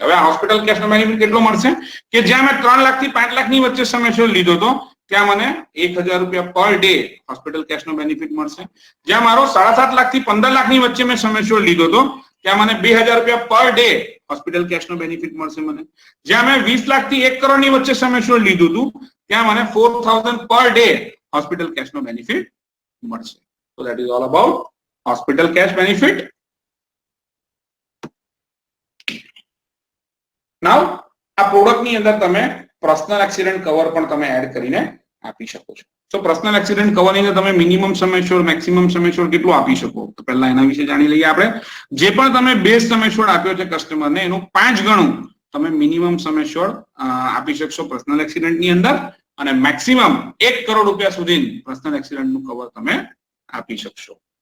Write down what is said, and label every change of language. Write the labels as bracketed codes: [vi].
[gu] હવે આ hospital કેશનો benefit કેટલો મળશે કે જ્યાં મેં 3 લાખ થી 5 લાખની વચ્ચે સમયસર લીધો હતો ત્યાં મને 1000 રૂપિયા પર ડે હોસ્પિટલ કેશનો બેનિફિટ મળશે. જ્યાં મારો 7.5 લાખ થી 15 લાખની વચ્ચે મેં સમયસર લીધો હતો ત્યાં મને 2000 રૂપિયા પર ડે હોસ્પિટલ કેશનો બેનિફિટ મળશે મને. જ્યાં મેં 20 લાખ થી 1 કરોડની વચ્ચે સમયસર લીધું હતું ત્યાં મને 4000 પર ડે હોસ્પિટલ કેશનો બેનિફિટ મળશે. [en] So that is all about hospital cash benefit. [gu] Now આ પ્રોડક્ટની અંદર તમે પર્સનલ એક્સિડન્ટ કવર પણ તમે એડ કરીને આપી શકો છો. સો પર્સનલ એક્સિડન્ટ કવરની અંદર તમે મિનિમમ સમેશ્યોર મેક્સિમમ સમેશ્યોર કેટલું આપી શકો તો પહેલા એના વિશે જાણી લઈએ આપણે. જે પણ તમે બેઝ સમેશ્યોર આપ્યો છે કસ્ટમરને એનું 5 ગણું તમે મિનિમમ સમેશ્યોર આપી શકશો પર્સનલ એક્સિડન્ટની અંદર અને મેક્સિમમ 1 કરોડ રૂપિયા સુધી પર્સનલ એક્સિડન્ટનું કવર તમે આપી શકશો.